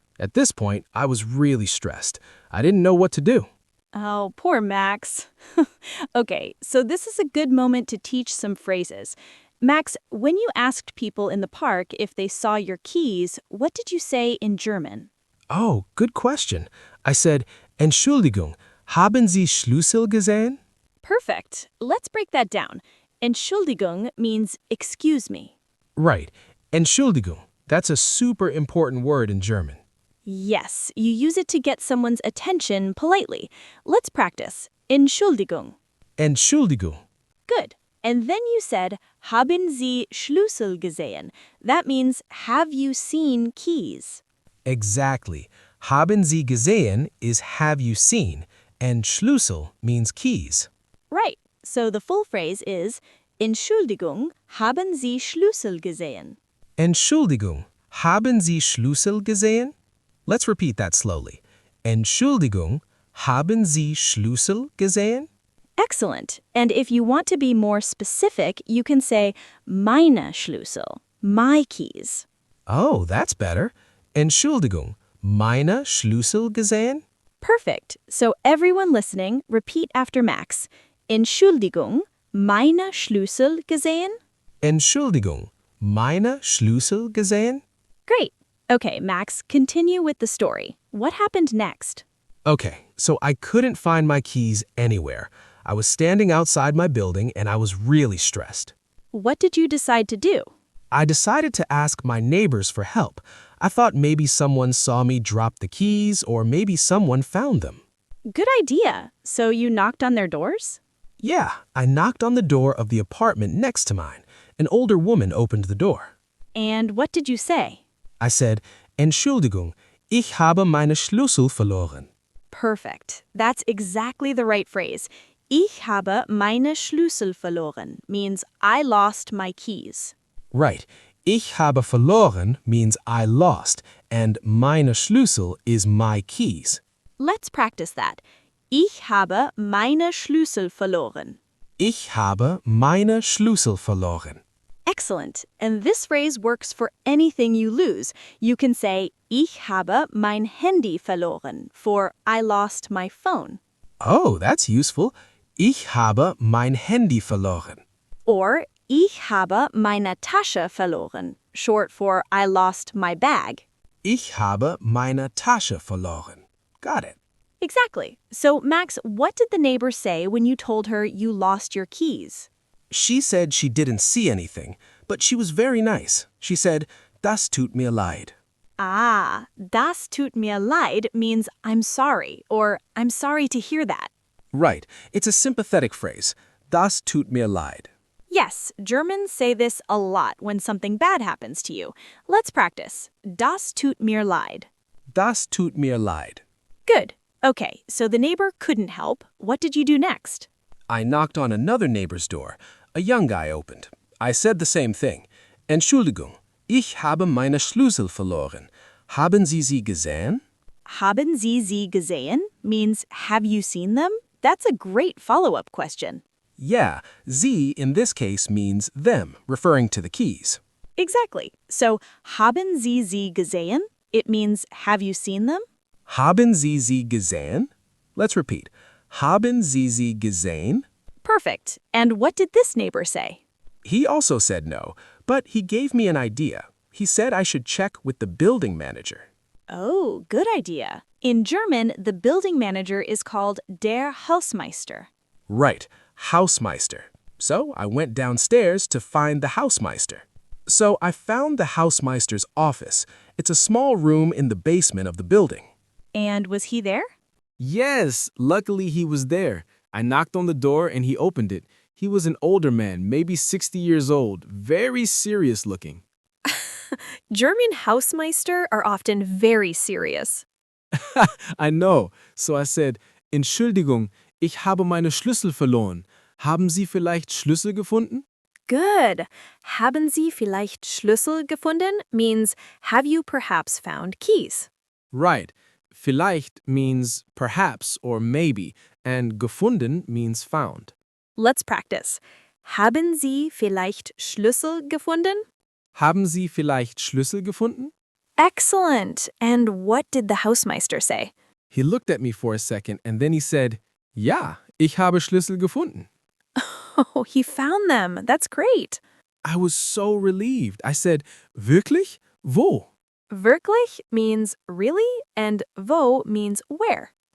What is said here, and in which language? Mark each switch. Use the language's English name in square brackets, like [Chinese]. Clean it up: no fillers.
[English] At this point, I was really stressed. I didn't know what to do. Oh, poor Max. Okay, so this is a good moment to teach some phrases. Max, when you asked people in the park if they saw your keys, what did you say in German? Oh, good question. I said, [German] Entschuldigung, haben Sie Schlüssel gesehen? [English] Perfect. Let's break that down. Entschuldigung means excuse me. Right. Entschuldigung. That's a super important word in German. Yes, you use it to get someone's attention politely. Let's practice. Entschuldigung. [German] Entschuldigung. [English] Good. And then you said, [German] haben Sie Schlüssel gesehen? [English] That means, have you seen keys? Exactly. [German] Haben Sie gesehen [English] is have you seen, and Schlüssel means keys. Right. So the full phrase is, [German] Entschuldigung, haben Sie Schlüssel gesehen? Entschuldigung, haben Sie Schlüssel gesehen? [English] Let's repeat that slowly. [German] Entschuldigung, haben Sie Schlüssel gesehen? [English] Excellent. And if you want to be more specific, you can say, [German] meine Schlüssel, [English] my keys. Oh, that's better. [German] Entschuldigung, meine Schlüssel gesehen? [English] Perfect. So everyone listening, repeat after Max. [German] Entschuldigung, meine Schlüssel gesehen? Entschuldigung, meine Schlüssel gesehen? [English] Great. Okay, Max, continue with the story. What happened next? Okay, so I couldn't find my keys anywhere. I was standing outside my building and I was really stressed. What did you decide to do? I decided to ask my neighbors for help. I thought maybe someone saw me drop the keys or maybe someone found them. Good idea. So you knocked on their doors? Yeah, I knocked on the door of the apartment next to mine. An older woman opened the door. And what did you say? I said, [German] Entschuldigung, ich habe meine Schlüssel verloren. [English] Perfect. That's exactly the right phrase. [German] Ich habe meine Schlüssel verloren [English] means I lost my keys. Right. [German] Ich habe verloren [English] means I lost, and [German] meine Schlüssel [English] is my keys. Let's practice that. [German] Ich habe meine Schlüssel verloren. Ich habe meine Schlüssel verloren. [English] Excellent. And this phrase works for anything you lose. You can say, [German] Ich habe mein Handy verloren [English] for I lost my phone. Oh, that's useful. [German] Ich habe mein Handy verloren. [English] Or, [German] Ich habe meine Tasche verloren, [English] short for I lost my bag. [German] Ich habe meine Tasche verloren. [English] Got it. Exactly. So, Max, what did the neighbor say when you told her you lost your keys? She said she didn't see anything, but she was very nice. She said, [German] Das tut mir leid. [English] Ah, [German] das tut mir leid [English] means I'm sorry, or I'm sorry to hear that. Right. It's a sympathetic phrase. [German] Das tut mir leid. [English] Yes, Germans say this a lot when something bad happens to you. Let's practice. [German] Das tut mir leid. Das tut mir leid. [English] Good. Okay, so the neighbor couldn't help. What did you do next? I knocked on another neighbor's door. A young guy opened. I said the same thing. [German] Entschuldigung, ich habe meine Schlüssel verloren. Haben Sie sie gesehen? Haben Sie sie gesehen [English] means have you seen them? That's a great follow-up question. Yeah, sie in this case means them, referring to the keys. Exactly. [German] So, haben Sie sie gesehen? [English] It means have you seen them? [German] Haben Sie sie gesehen? [English] Let's repeat. [German] Haben Sie sie gesehen? [English] Perfect. And what did this neighbor say? He also said no, but he gave me an idea. He said I should check with the building manager. Oh, good idea. In German, the building manager is called der Hausmeister. Right, Hausmeister. So I went downstairs to find the Hausmeister. So I found the Hausmeister's office. It's a small room in the basement of the building. And was he there? Yes, luckily he was there. I knocked on the door and he opened it. He was an older man, maybe 60 years old, very serious looking. German Hausmeister are often very serious. I know. So I said, [German] Entschuldigung, ich habe meine Schlüssel verloren. Haben Sie vielleicht Schlüssel gefunden? [English] Good. [German] Haben Sie vielleicht Schlüssel gefunden [English] means have you perhaps found keys? Right. Vielleicht means perhaps or maybe, and gefunden means found. Let's practice. [German] Haben Sie vielleicht Schlüssel gefunden? Haben Sie vielleicht Schlüssel gefunden? [English] Excellent. And what did the Hausmeister say? He looked at me for a second and then he said, [German] Ja, ich habe Schlüssel gefunden. [English] Oh, he found them. That's great. I was so relieved. I said, [German] Wirklich? Wo? [English] Wirklich means really, and wo means where.